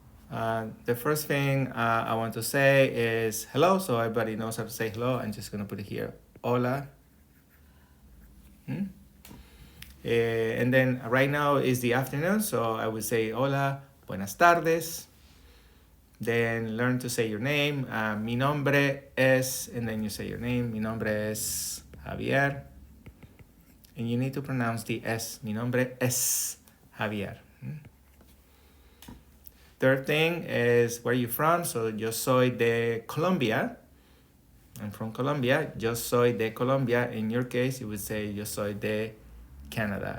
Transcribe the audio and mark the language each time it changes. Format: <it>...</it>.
<en>The first thing I want to say is hello, so everybody knows how to say hello. I'm just going to put it here,</en> <es>hola.</es> <en>And then right now is the afternoon, so I would say</en> <es>hola, buenas tardes.</es> <en>Then learn to say your name.</en> <es>Mi nombre es,</es> <en>and then you say your name.</en> <es>Mi nombre es Javier.</es> <en>And you need to pronounce the S.</en> <es>Mi nombre es Javier.</es> <en>Third thing is where you from. So</en> <es>yo soy de Colombia.</es> <en>I'm from Colombia.</en> <es>Yo soy de Colombia.</es> <en>In your case, you would say</en> <es>yo soy de Canada.</es>